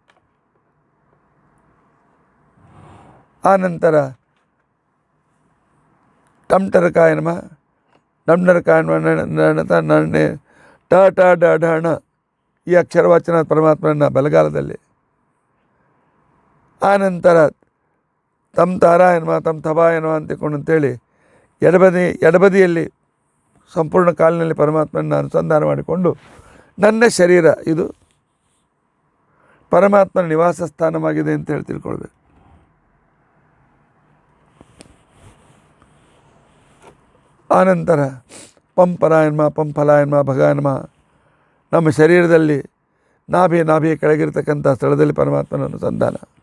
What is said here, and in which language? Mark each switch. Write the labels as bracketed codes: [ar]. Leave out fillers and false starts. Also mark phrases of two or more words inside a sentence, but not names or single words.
[kn] ಆನಂತರ ಟಂಟರಕ ಎನ್ಮ, ಡಂಡರಕ ಎನ್ಮ, ನಣತ ನಣ್ಣೆ ಟ ಟ ಡ ಢ ಣ ಈ ಅಕ್ಷರವಾಚನ ಪರಮಾತ್ಮನ ಬಲಗಾಲದಲ್ಲಿ. ಆನಂತರ ತಮ್ ತಾರ ಎನ್ಮ, ತಮ್ ತಬಾ ಎನ್ಮ ಅಂತೇಳಿ ಎಡಬದಿಯಲ್ಲಿ ಸಂಪೂರ್ಣ ಕಾಲಿನಲ್ಲಿ ಪರಮಾತ್ಮನ ಅನುಸಂಧಾನ ಮಾಡಿಕೊಂಡು ನನ್ನ ಶರೀರ ಇದು ಪರಮಾತ್ಮನ ನಿವಾಸ ಸ್ಥಾನವಾಗಿದೆ ಅಂತ ಹೇಳಿ ತಿಳ್ಕೊಳ್ಬೇಕು. ಆನಂತರ ಪಂಪರ ಎನ್ಮ, ಪಂಫಲ ಎನ್ಮ, ಭಗ ಎನ್ಮ ನಮ್ಮ ಶರೀರದಲ್ಲಿ ನಾಭಿಯ ಕೆಳಗಿರ್ತಕ್ಕಂಥ ಸ್ಥಳದಲ್ಲಿ ಪರಮಾತ್ಮನ ಅನುಸಂಧಾನ.